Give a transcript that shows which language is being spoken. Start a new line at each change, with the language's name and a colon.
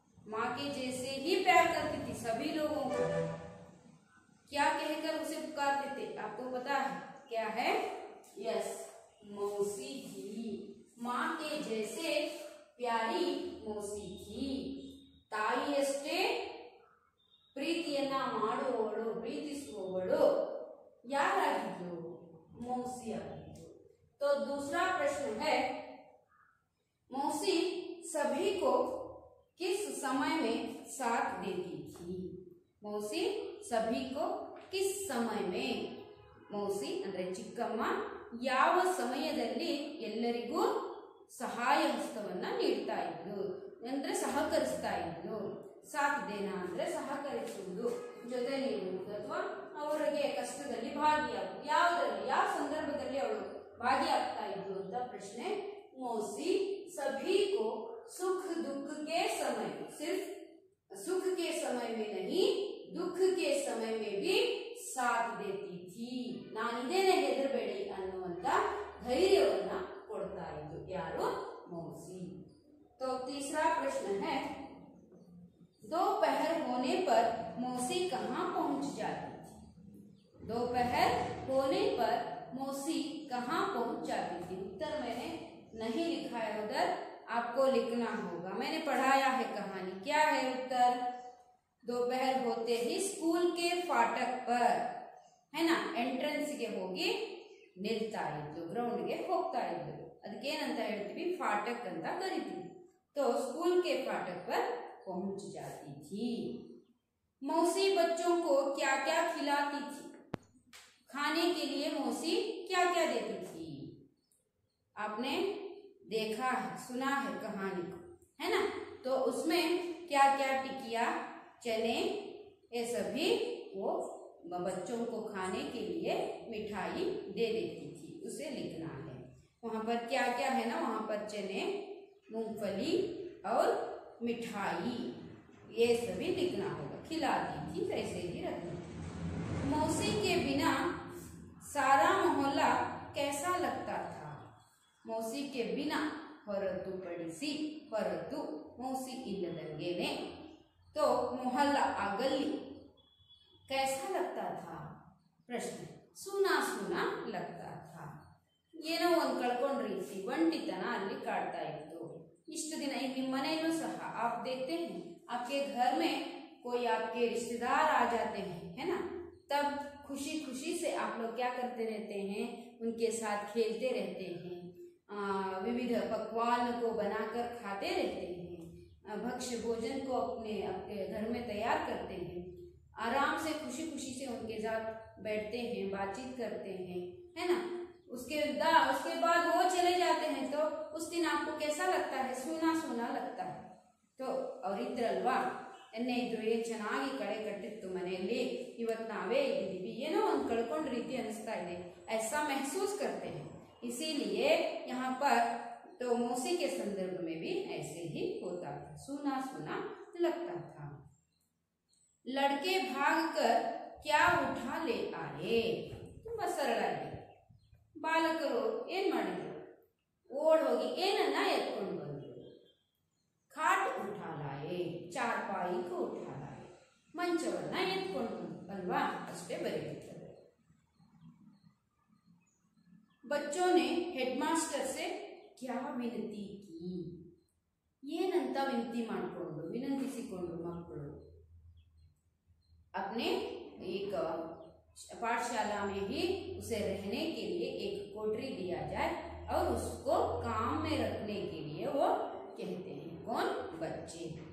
Hindi: माँ के जैसे ही प्यार करती थी सभी लोगों को। क्या कहकर उसे पुकारते थे? आपको पता है क्या है? यस, मौसी थी। माँ के जैसे प्यारी मौसी थी।
Kannada: ತಾಯಿಯಷ್ಟೇ ಪ್ರೀತಿಯನ್ನ ಮಾಡುವವಳು, ಪ್ರೀತಿಸುವವಳು ಯಾರಾಗಿದ್ಲು? मौसी ಆಗಿದ್ಲು।
Hindi: तो दूसरा प्रश्न है, मौसी सभी को किस समय में साथ देती थी? मौसी सभी को किस समय में?
Kannada: मौसी ಅಂದ್ರೆ ಚಿಕ್ಕಮ್ಮ ಯಾವ ಸಮಯದಲ್ಲಿ ಎಲ್ಲರಿಗೂ ಸಹಾಯ ಹಸ್ತವನ್ನ ನೀಡ್ತಾ ಇದ್ಲು ಅಂದ್ರೆ ಸಹಕರಿಸ್ತಾ ಇದ್ಲು? ಸಾಥ್ ದೇನಾ ಅಂದ್ರೆ ಸಹಕರಿಸುವುದು, ಜೊತೆ ನೀಡುವುದು ಅಥವಾ ಅವರಿಗೆ ಕಷ್ಟದಲ್ಲಿ ಭಾಗಿಯಾಗುವುದು. ಯಾವುದರಲ್ಲಿ, ಯಾವ ಸಂದರ್ಭದಲ್ಲಿ ಅವಳು ಭಾಗಿಯಾಗ್ತಾ ಇದ್ಲು ಅಂತ ಪ್ರಶ್ನೆ।
Hindi: मौसी सभी को सुख दुख के समय, सिर्फ सुख के समय में नहीं दुख के समय में भी साथ देती थी।
Kannada: ನಾನಿದ್ದೇನೆ ಹೆದರಬೇಡಿ ಅನ್ನುವಂತ ಧೈರ್ಯವನ್ನ ಕೊಡ್ತಾ ಇದ್ದು ಯಾರು?
Hindi: मौसी। तो तीसरा प्रश्न है, दोपहर होने पर मौसी कहाँ पहुंच जाती थी? दोपहर होने पर मौसी कहाँ पहुंच जाती थी? उत्तर मैंने नहीं लिखा है, उधर आपको लिखना होगा। मैंने पढ़ाया है कहानी। क्या है उत्तर? दोपहर होते ही स्कूल के फाटक पर, है ना,
Kannada: ಎಂಟ್ರೆನ್ಸ್ ಗೆ ಹೋಗಿ ನಿಲ್ತಾ ಇದ್ದು, ಗ್ರೌಂಡ್ ಗೆ ಹೋಗ್ತಾ ಇದ್ದು, ಅದಕ್ಕೇನಂತ ಹೇಳ್ತೀವಿ? फाटक ಅಂತ ಕರಿತೀವಿ।
Hindi: तो स्कूल के फाटक पर पहुंच जाती थी। मौसी बच्चों को क्या क्या खिलाती थी? खाने के लिए मौसी क्या क्या देती थी? आपने देखा है, सुना है कहानी को, है ना? तो उसमें क्या क्या टिकिया, चने, ये सभी वो बच्चों को खाने के लिए मिठाई दे देती थी। उसे लिखना है। वहां पर क्या क्या है ना, वहां पर चने, मूंगफली और मिठाई, ये सभी लिखना होगा। खिलाती थी, वैसे ही रखना। मौसी के बिना सारा मोहल्ला कैसा लगता था? मौसी के बिना
Kannada: ಹೊರತುಪಡಿಸಿ, ಹೊರತು
Hindi: मौसी
Kannada: ಇಲ್ಲದಂಗೆನೆ,
Hindi: तो मोहल्ला आ गली कैसा लगता था? प्रश्न, सूना सूना लगता था।
Kannada: ಏನೋ ಒಂದು ಕಳ್ಕೊಂಡ ರೀತಿ, ಒಂಟಿತನ ಅಲ್ಲಿ ಕಾಡ್ತಾ ಇತ್ತು ಇಷ್ಟು ದಿನ। ಈಗ ನಿಮ್ಮ ಮನೆಯಲ್ಲೂ ಸಹ
Hindi: आप देखते हैं, आपके घर में कोई आपके रिश्तेदार आ जाते हैं, है ना, तब खुशी खुशी से आप लोग क्या करते रहते हैं? उनके साथ खेलते रहते हैं, विविध पकवान को बनाकर खाते रहते हैं, भक्ष्य भोजन को अपने घर में तैयार करते हैं, आराम से खुशी खुशी से उनके साथ बैठते हैं, बातचीत करते हैं, है ना। उसके बाद वो चले जाते हैं, तो उस दिन आपको कैसा लगता है? सूना सूना लगता है। तो और इत्रल्वा
Kannada: ಎನ್ನೆ ಇದ್ರು ಏನ್ ಚೆನ್ನಾಗಿ ಕಳೆ ಕಟ್ಟಿತ್ತು ಮನೆಯಲ್ಲಿ, ಇವತ್ತು ನಾವೇ ಇದ್ದೀವಿ, ಏನೋ ಒಂದು ಕಳ್ಕೊಂಡ ರೀತಿ ಅನಿಸ್ತಾ ಇದೆ,
Hindi: ऐसा महसूस करते हैं। इसीलिए यहाँ पर तो मौसी के संदर्भ में भी ऐसे ही होता था, सुना सुना लगता था। लड़के भागकर क्या उठा ले आए,
Kannada: ತುಂಬಾ ಸರಳ ಇದೆ। ಬಾಲಕರು ಏನ್ ಮಾಡಿದ್ರು, ಓಡ್ ಹೋಗಿ ಏನನ್ನ ಎತ್ಕೊಂಡು ಬಂದ್ರು,
Hindi: ಖಾಟ್ ಉಠಾ ಲಾಯೆ, ಚಾರ್ಪಾಯಿ ಕೋ ಉಠಾ ಲಾಯೆ,
Kannada: ಮಂಚವನ್ನ ಎತ್ಕೊಂಡು ಬಂದ್ರು ಅಲ್ವಾ, ಅಷ್ಟೇ ಬರೆಯುತ್ತದೆ।
Hindi: बच्चों ने हेडमास्टर से क्या विनती की,
Kannada: ಏನಂತ ವಿನಂತಿ ಮಾಡಿಕೊಂಡು ವಿನಂತಿಸಿಕೊಂಡ್ರು ಮಕ್ಕಳು,
Hindi: अपने एक पाठशाला में ही उसे रहने के लिए एक कोठरी दिया जाए और उसको काम में रखने के लिए वो कहते हैं, कौन, बच्चे।